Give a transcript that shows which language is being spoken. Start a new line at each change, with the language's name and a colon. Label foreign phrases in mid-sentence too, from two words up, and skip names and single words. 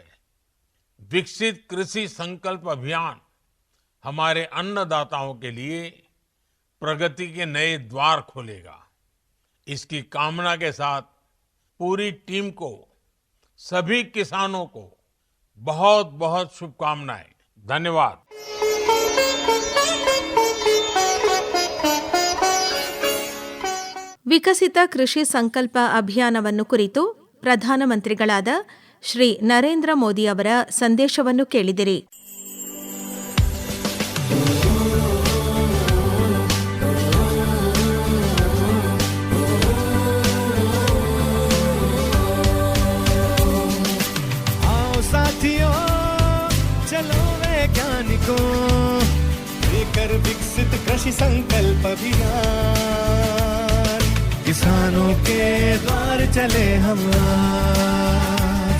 Hindi: विकसित कृषि संकल्प अभियान हमारे अन्नदाताओं के लिए प्रगति के नए द्वार खोलेगा। इसकी कामना के साथ पूरी टीम को, सभी किसानों को बहुत बहुत शुभकामनाएं। धन्यवाद।
Kannada: ವಿಕಸಿತ ಕೃಷಿ ಸಂಕಲ್ಪ ಅಭಿಯಾನವನ್ನು ಕುರಿತು ಪ್ರಧಾನಮಂತ್ರಿಗಳಾದ ಶ್ರೀ ನರೇಂದ್ರ ಮೋದಿ ಅವರ ಸಂದೇಶವನ್ನು ಕೇಳಿದಿರಿ.
Hindi: आओ साथियों, चलो वैज्ञानिकों, लेकर विकसित कृषि संकल्प अभियान, किसानों के द्वार चले हम आज।